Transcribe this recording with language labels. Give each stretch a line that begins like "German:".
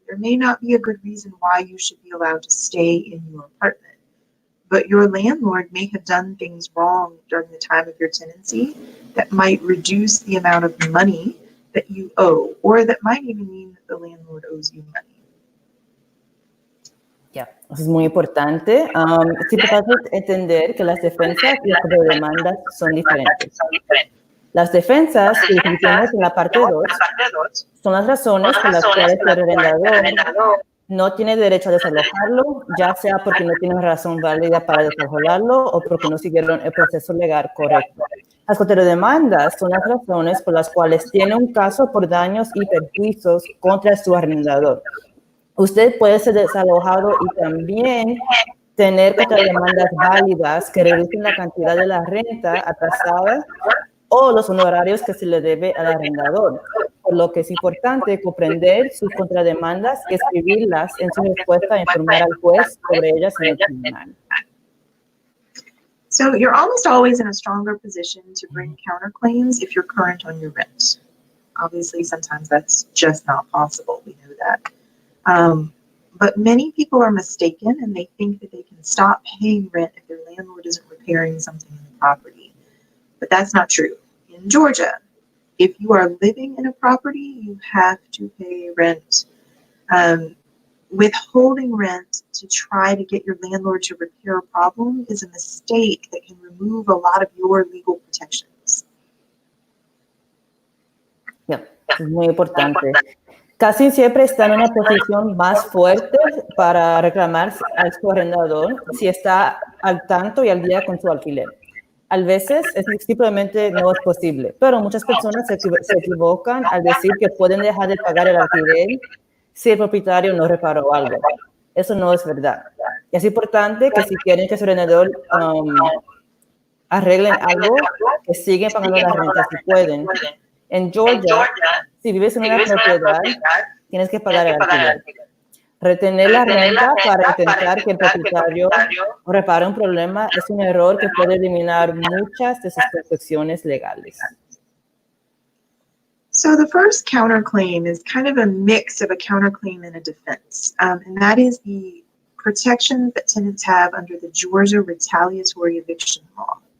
English: There may not be a good reason why you should be allowed to stay in your apartment, but your landlord may have done things wrong during the time of your tenancy that might reduce the amount of money that you owe, or that might even mean that the landlord owes you money.
Spanish: Ya, eso es muy importante. Es importante entender que las defensas y las contrademandas son diferentes. Las defensas que discutimos en la parte 2 son las razones por las cuales el arrendador no tiene derecho a desalojarlo, ya sea porque no tiene razón válida para desalojarlo o porque no siguieron el proceso legal correcto. Las contrademandas son las razones por las cuales tiene un caso por daños y perjuicios contra su arrendador. Usted puede ser desalojado y también tener contrademandas válidas que reducen la cantidad de la renta atrasada o los honorarios que se le debe al arrendador, por lo que es importante comprender sus contrademandas y escribirlas en su respuesta a informar al juez sobre ellas en el tribunal.
English: So you're almost always in a stronger position to bring counterclaims if you're current on your rent. Obviously, sometimes that's just not possible. We know that. But many people are mistaken and they think that they can stop paying rent if their landlord isn't repairing something in the property. But that's not true. In Georgia, if you are living in a property, you have to pay rent. Withholding rent to try to get your landlord to repair a problem is a mistake that can remove a lot of your legal protections.
Spanish: Yeah, es muy importante. Casi siempre está en una posición más fuerte para reclamar a su arrendador si está al tanto y al día con su alquiler. A veces simplemente no es posible, pero muchas personas se equivocan al decir que pueden dejar de pagar el alquiler si el propietario no reparó algo. Eso no es verdad. Es importante que si quieren que su arrendador arreglen algo, que siguen pagando la renta si pueden. En Georgia, si vives en una propiedad, tienes que pagar el alquiler. Retener la renta para intentar que el propietario repare un problema es un error que puede eliminar muchas de sus protecciones legales.
English: So the first counterclaim is kind of a mix of a counterclaim and a defense, and that is the protection that tenants have under the Georgia retaliatory eviction law.